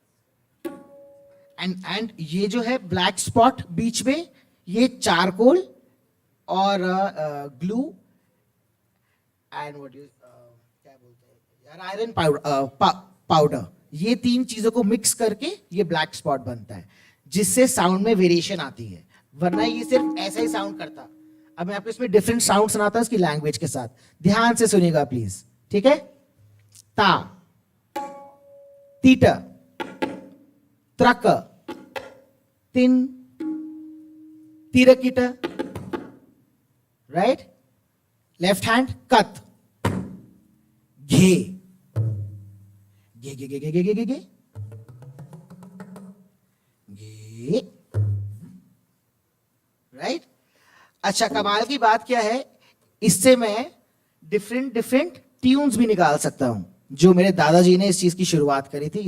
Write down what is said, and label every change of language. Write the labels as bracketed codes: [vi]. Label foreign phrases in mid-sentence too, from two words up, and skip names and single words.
[hi] एंड ये जो है [en] black spot [hi] बीच में, ये चारकोल और ग्लू [en] and what you [hi] क्या बोलते हैं यार, [en] iron powder, [hi] ये तीन चीजों को मिक्स करके ये [en] black spot [hi] बनता है, जिससे साउंड में वेरिएशन आती है, वरना ये सिर्फ ऐसा ही साउंड करता। अब मैं आपको इसमें [en] different sound [hi] सुनाता हूं इसकी लैंग्वेज के साथ, ध्यान से सुनिएगा प्लीज, ठीक है। ता, तीटा, त्रक, तिन, तिरकिटा, [en] right, left hand कत, घे, गे गे गे गे गे गे गे गे गे, [hi] राइट। अच्छा, कमाल की बात क्या है, इससे मैं [en] different different tunes [hi] भी निकाल सकता हूं, जो मेरे दादाजी ने इस चीज की शुरुआत करी थी।